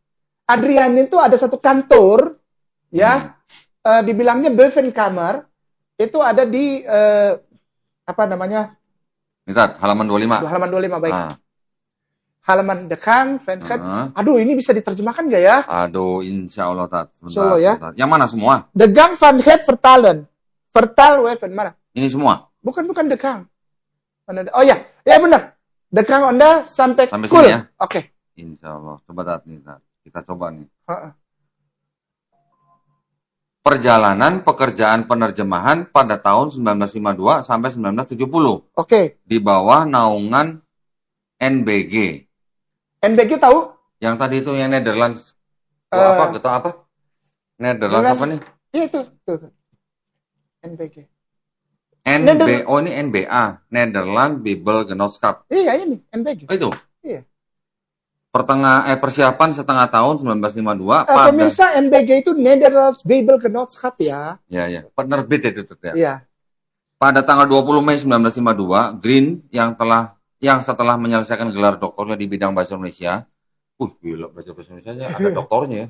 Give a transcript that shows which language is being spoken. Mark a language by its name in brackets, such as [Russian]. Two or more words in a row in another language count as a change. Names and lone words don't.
[Indonesian] Adriani itu ada satu kantor, ya, dibilangnya Bevenkammer, itu ada di, apa namanya, Nih, Tat, halaman 25. halaman 25, baik. Nah, Halaman Dekang, Venkat. nah. Aduh, ini bisa diterjemahkan nggak ya? Aduh, [Arabic] insya Allah, [Indonesian] Tat. [Arabic] Insya Allah, ya. [Indonesian] Sebentar. Yang mana semua? [Dutch] De Gang van het Vertalen. Vertaal Weven, [Indonesian] mana? Ini semua? Bukan Dekang. Mana? Oh ya, ya benar. Dekang Anda sampai Sampai cool. sini ya? Oke. [Arabic] Insya Allah. [Indonesian] Coba, Tat, nih, Tat. Kita coba nih. Heeh. Perjalanan pekerjaan penerjemahan pada tahun 1952 sampai 1970 Oke. di bawah naungan NBG. NBG tahu? Yang tadi itu yang Netherlands Eh, apa? Netherlands apa nih? Iya itu. Tuh. NBG. Oh ini NBA, Netherlands Bible Genootschap. Iya ini NBG. Oh, itu. Iya. Persiapan setengah tahun 1952 pada Pemirsa NBG itu Netherlands Bible Genootschap ya. ya penerbit itu tuh ya. Iya. Pada tanggal 20 Mei 1952, Green yang setelah menyelesaikan gelar doktornya di bidang bahasa Indonesia, gila bahasa Indonesia ada doktornya ya.